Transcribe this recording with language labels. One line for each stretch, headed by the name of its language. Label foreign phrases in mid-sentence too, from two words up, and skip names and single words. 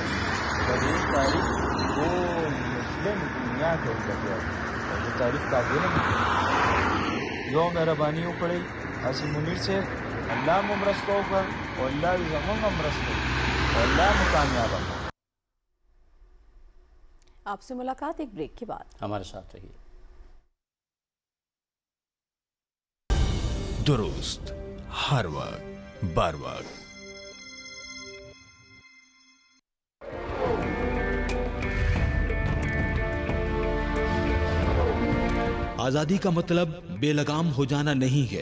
Pashto: د دې تاریخ ټول مسلم دنیا ته وګټئ او د تاریخ قابل هم یو مهرباني وکړئ عاصم منیر صاحب. اللہ مو مرسته وکړه او الله دې زموږ هم مرسته وکړي او الله مو کامیابه کړي.
Urdu: آپ سے ملاقات ایک بریک کے بعد. ہمارے ساتھ رہیے. درست ہر وقت بر وقت. آزادی کا مطلب بے لگام ہو جانا نہیں ہے.